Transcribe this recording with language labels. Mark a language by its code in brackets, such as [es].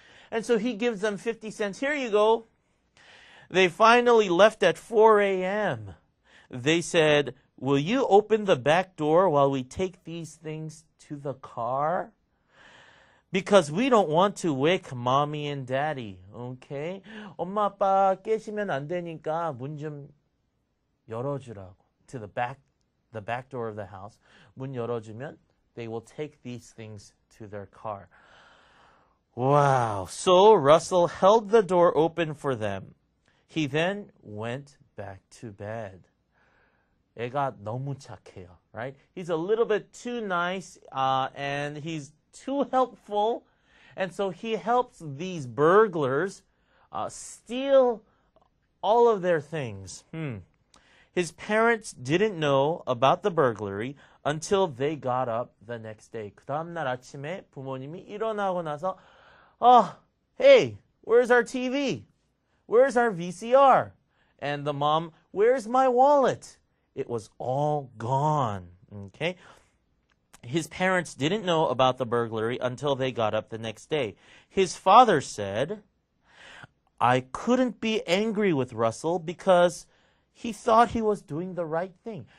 [en] And so he gives them 50 cents. "Here you go." They finally left at 4 a.m. They said, "Will you open the back door while we take these things to the car? Because we don't want to wake mommy and daddy." Okay? [ko] 엄마 아빠 깨시면 안 되니까 문 좀 열어주라고. [en] To the back door of the house. [ko] 문 열어주면 [en] they will take these things to their car. Wow. So Russell held the door open for them. He then went back to bed. [ko] 애가 너무 착해요, [en] right? He's a little bit too nice, and he's too helpful. And so he helps these burglars steal all of their things. His parents didn't know about the burglary until they got up the next day. [ko] 그 다음날 아침에 부모님이 일어나고 나서, [en] "Hey, where's our TV? Where's our VCR?" And the mom, "Where's my wallet?" It was all gone. Okay? His parents didn't know about the burglary until they got up the next day. His father said, "I couldn't be angry with Russell because he thought he was doing the right thing."